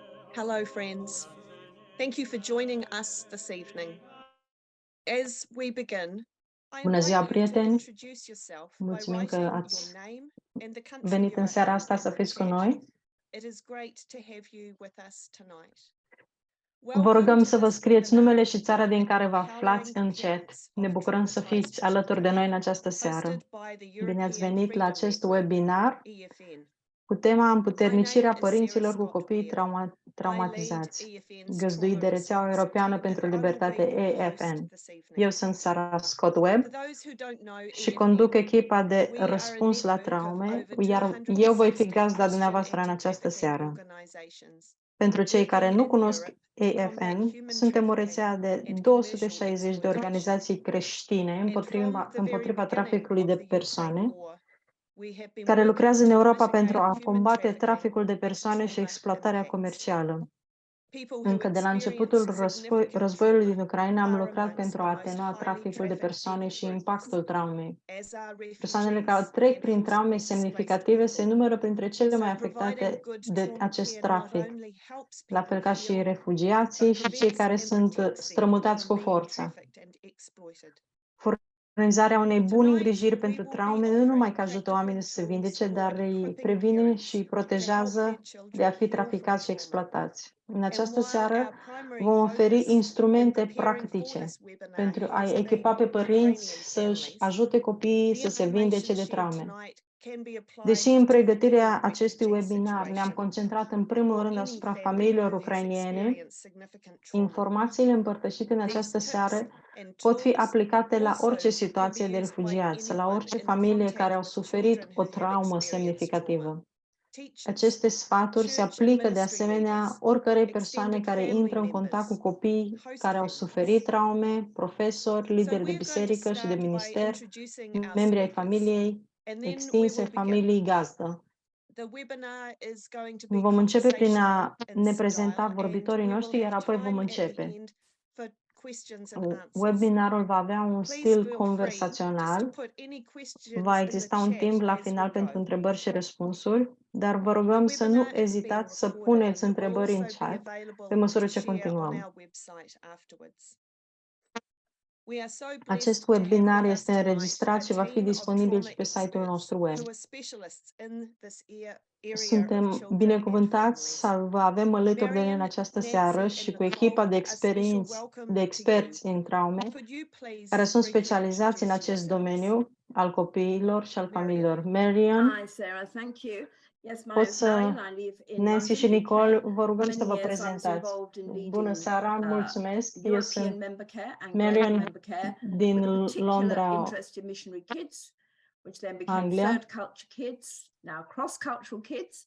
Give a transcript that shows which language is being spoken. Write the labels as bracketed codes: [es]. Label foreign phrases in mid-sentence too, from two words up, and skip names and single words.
[en] Hello, friends. Thank you for joining us this evening. As we begin, I [ro] Bună ziua, [en] invite you to [ro] prieteni! [en] introduce yourself by [ro] Mulțumim că [en] writing your [ro] ați [en] name and the country [ro] venit [en] you [ro] în [en] are [ro] seara [en] in [ro] asta [en] in [ro] să [en] the [ro] fiți cu [en] chat. [ro] noi. [en] It is great to have you with us tonight. [ro] Vă rugăm [en] Welcome [ro] să [en] to [ro] vă [en] this [ro] scrieți numele [en] webinar, [ro] și țara din care vă aflați [en] Empowering [ro] în chat. [en] Parents [ro] Ne [en] of [ro] bucurăm să [en] Traumatized [ro] fiți alături de noi în [en] Children, [ro] această seară. [en] hosted by the [ro] Bine ați [en] European [ro] venit la [en] Freedom [ro] acest [en] Network, [ro] webinar [en] EFN. [ro] cu tema [en] My [ro] împuternicirea [en] name is Sarah [ro] părinților cu [en] Scott [ro] copii [en] Ware. I lead [ro] traumatizați, [en] EFN's [ro] găzduit [en] trauma [ro] de Rețeaua [en] response [ro] Europeană [en] team, [ro] pentru [en] and I will [ro] Libertate [en] be your host [ro] EFN. [en] this evening. [ro] Eu sunt Sarah Scott Webb [en] For those who don't know [ro] și conduc [en] EFN, [ro] echipa de [en] we are a [ro] răspuns la [en] network of [ro] traume, [en] over [ro] iar eu voi fi [en] 260 [ro] gazda [en] Christian [ro] dumneavoastră în această [en] anti-trafficking [ro] seară. [en] organizations [ro] Pentru cei care [en] working [ro] nu [en] in [ro] cunosc [en] Europe to combat [ro] AFN, [en] human [ro] suntem o [en] trafficking [ro] rețea de [en] and commercial [ro] 260 de [en] exploitation. [ro] organizații creștine [en] And from the very [ro] împotriva [en] beginning [ro] traficului [en] of [ro] de [en] the Ukraine [ro] persoane, [en] war, we have been [ro] care [en] working [ro] lucrează în [en] to [ro] Europa pentru [en] mitigate [ro] a [en] human [ro] combate [en] trafficking [ro] traficul de [en] and [ro] persoane și [en] trauma [ro] exploatarea [en] impacts. [ro] comercială. [en] People who [ro] Încă de la începutul [en] experience significant [ro] războiului din [en] trauma [ro] Ucraina am [en] are [ro] lucrat [en] amongst [ro] pentru [en] the [ro] a [en] most [ro] atenua [en] highly [ro] traficul de [en] trafficked [ro] persoane [en] people [ro] și [en] groups, [ro] impactul traumei. [en] as are [ro] Persoanele care au [en] refugees [ro] trec [en] and [ro] prin traume [en] forcibly displaced [ro] semnificative se [en] people. [ro] numără printre cele mai [en] So providing [ro] afectate [en] good [ro] de [en] trauma [ro] acest [en] care not [ro] trafic, [en] only helps [ro] la [en] people [ro] fel ca și [en] heal, [ro] refugiații [en] but [ro] și cei [en] prevents [ro] care [en] and [ro] sunt [en] protects them [ro] strămutați [en] from [ro] cu [en] being [ro] forța. [en] trafficked and exploited. [ro] Furnizarea unei bune [en] Tonight, [ro] îngrijiri [en] we [ro] pentru [en] will be [ro] traume nu numai [en] offering [ro] că ajută [en] practical [ro] oamenii să se [en] tools [ro] vindece, [en] for [ro] dar îi [en] equipping [ro] previne și [en] parents [ro] îi [en] to help their [ro] protejează de a [en] children [ro] fi [en] heal from [ro] traficați și [en] trauma. [ro] exploatați. În [en] And [ro] această [en] while [ro] seară [en] our primary [ro] vom oferi [en] focus in [ro] instrumente [en] preparing for [ro] practice [en] this webinar [ro] pentru [en] has [ro] a-i echipa [en] been [ro] pe [en] Ukrainian [ro] părinți să-și [en] families, [ro] ajute copiii [en] the [ro] să se vindece [en] information [ro] de [en] shared [ro] traume. [en] tonight can be applied [ro] Deși în [en] to any [ro] pregătirea acestui [en] refugee [ro] webinar ne-am [en] situation [ro] concentrat în primul [en] or [ro] rând [en] any [ro] asupra [en] family [ro] familiilor [en] who has [ro] ucrainiene, [en] experienced significant trauma. [ro] informațiile împărtășite în [en] These [ro] această [en] tips [ro] seară [en] and [ro] pot fi [en] tools [ro] aplicate la [en] also [ro] orice [en] can be [ro] situație de [en] used by [ro] refugiați, la [en] anyone [ro] orice [en] in [ro] familie care [en] contact [ro] au [en] with [ro] suferit [en] children [ro] o [en] who have [ro] traumă [en] experienced trauma. [ro] semnificativă. [en] Teachers, [ro] Aceste sfaturi se [en] church and [ro] aplică de [en] ministry [ro] asemenea [en] leaders, [ro] oricărei persoane [en] extended [ro] care [en] family [ro] intră în contact cu [en] members, [ro] copii [en] host [ro] care au suferit [en] families. [ro] traume, profesori, [en] So [ro] lideri de [en] we're going to [ro] biserică și de [en] start by [ro] minister, [en] introducing our [ro] membri ai [en] speakers, [ro] familiei [en] and then we [ro] extinse, [en] will begin. [ro] familiei gazdă. [en] The webinar is going to be [ro] Vom începe prin [en] conversational [ro] a [en] in [ro] ne [en] style, [ro] prezenta [en] and [ro] vorbitorii [en] we will [ro] noștri, iar [en] have [ro] apoi vom [en] time at the [ro] începe. [en] end for questions and answers. [ro] Webinarul va avea un [en] Please [ro] stil [en] feel free just to [ro] conversațional. [en] put any questions [ro] Va [en] in the [ro] exista un [en] chat [ro] timp la [en] as we [ro] final pentru [en] go. [ro] întrebări și răspunsuri, dar vă [en] The [ro] rugăm să nu [en] webinar is being [ro] ezitați să [en] recorded [ro] puneți [en] and will [ro] întrebări în [en] also be [ro] chat pe [en] available [ro] măsură [en] to [ro] ce [en] share on [ro] continuăm. [en] our website afterwards. We are so [ro] Acest [en] blessed to have [ro] webinar [en] with us [ro] este [en] tonight a [ro] înregistrat și va fi [en] team of [ro] disponibil [en] trauma [ro] și pe site-ul [en] experts [ro] nostru web. [en] who are specialists in this area of [ro] Suntem [en] children and [ro] binecuvântați [en] families. [ro] să vă avem alături de noi în [en] Marion, [ro] această seară [en] Nancy, [ro] și [en] and [ro] cu echipa [en] Nicole, [ro] de [en] a special [ro] experți [en] welcome to you. [ro] experți în traume, [en] Could you please [ro] care sunt [en] briefly [ro] specializați în [en] introduce [ro] acest [en] yourselves? [ro] domeniu al copiilor și al [en] Marion. [ro] familiilor. Marion, [en] Hi, Sarah. Thank you. Yes, my [ro] poți [en] name's Marion. [ro] să... [en] I live in [ro] Nancy și [en] London, [ro] Nicole, [en] UK. [ro] vă rugăm [en] For [ro] să [en] many [ro] vă [en] years, I was [ro] prezentați. [en] involved in [ro] Bună [en] leading [ro] seara, mulțumesc. Eu [en] European [ro] sunt [en] member care and global [ro] Marion [en] member care, [ro] din [en] with a particular [ro] Londra, [en] interest in missionary kids, which then became [ro] Anglia. [en] third culture kids, now cross-cultural kids.